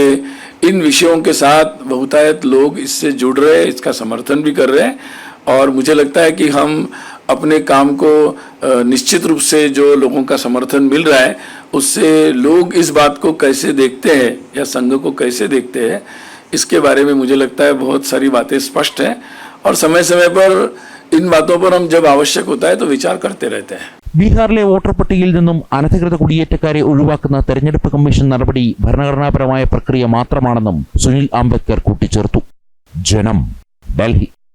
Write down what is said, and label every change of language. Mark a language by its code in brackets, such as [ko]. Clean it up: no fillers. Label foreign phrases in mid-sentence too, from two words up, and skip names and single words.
[hi] इन विषयों के साथ बहुतायत लोग इससे जुड़ रहे हैं, इसका समर्थन भी कर रहे हैं और मुझे लगता है कि हम अपने काम को निश्चित रूप से जो लोगों का समर्थन मिल रहा है उससे लोग इस बात को कैसे देखते हैं या संघ को कैसे देखते हैं, इसके बारे में मुझे लगता है बहुत सारी बातें स्पष्ट हैं और समय समय पर इन बातों पर हम जब आवश्यक होता है तो विचार करते रहते हैं. [ml] ബീഹാറിലെ വോട്ടർ പട്ടികയിൽ നിന്നും അനധികൃത കുടിയേറ്റക്കാരെ ഒഴിവാക്കുന്ന തെരഞ്ഞെടുപ്പ് കമ്മീഷൻ നടപടി ഭരണഘടനാപരമായ പ്രക്രിയ മാത്രമാണെന്നും സുനിൽ അംബേദ്കർ കൂട്ടിച്ചേർത്തു. ജനം, ഡൽഹി.